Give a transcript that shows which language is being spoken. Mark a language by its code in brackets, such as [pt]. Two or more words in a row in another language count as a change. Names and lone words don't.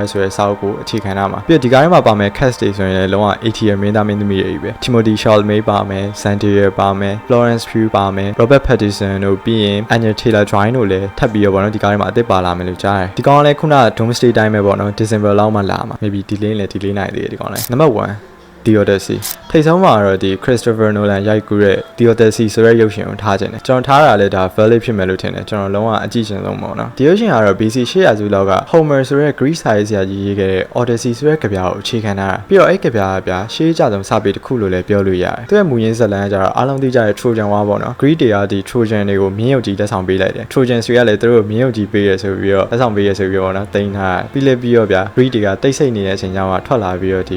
[my] ဆိုတဲ့စာအုပ်ကိုအခြေခံထားမှာပြီးတော့ဒီကားထဲမှာပါမယ့် cast တွေဆိုရင်လည်းလုံးဝ ATM မင်းသားမင်းသမီးတွေပဲ Timothy Chalamet ပါမယ် Zendaya ပါမယ် Florence Pugh ပါမယ် Robert Pattinson တို့ပြီးရင် Anya Taylor-Joy တို့လည်းထပ်ပြီးတော့ပေါ့နော်ဒီကားထဲမှာအသစ်ပါလာမယ်လို့ကြားတယ်ဒီကောင်ကလည်းခုနက Doomsday တိုင်းပဲပေါ့နော် December လောက်မှလာမှာ [en] maybe delay [my] နဲ့ delay နိုင်သေးတယ်ဒီကောင်လည်းနံပါတ် 1The Odyssey ထိပ်ဆုံးမှာတော့ဒီ Christopher Nolan ရိုက်ကူးတဲ့ The Odyssey ဆိုတဲ့ရုပ်ရှင်ကိုထားခြင်းတယ်ကျွန်တော်ထားတာလည်းဒါ valid ဖြစ်မယ်လို့ထင်တယ်ကျွန်တော်လုံးဝအကြည့်ရှင်ဆုံးပေါ့နော်ဒီရုပ်ရှင်ကတော့ BC 800စုလောက်က Homer ဆိုတဲ့ Greek စာရေးဆရာကြီးရေးခဲ့တဲ့ Odyssey ဆိုတဲ့ကဗျာကိုအခြေခံထားတာပြီးတော့အဲ့ကဗျာကဗျာရှေးကြဆုံးစာပေတစ်ခုလို့လည်းပြောလို့ရတယ်သူရဲ့မူရင်းဇာတ်လမ်းကကြတော့အားလုံးသိကြတဲ့ Trojan War ပေါ့နော် Greek တွေကဒီ Trojan တွေကိုမြင်းရုပ်ကြီးလက်ဆောင်ပေးလိုက်တယ် Trojan တွေကလည်းသူတို့မြင်းရုပ်ကြီးပေးရဆိုပြီးတော့လက်ဆောင်ပေးရဆိုပြီးတော့နော်တင်ထားပြီးလည်းပြီးတော့ဗျာ Greek တွေကတိတ်ဆိတ်နေတဲ့အချိန်ကျမှထွက်လာပြီးတော့ဒီ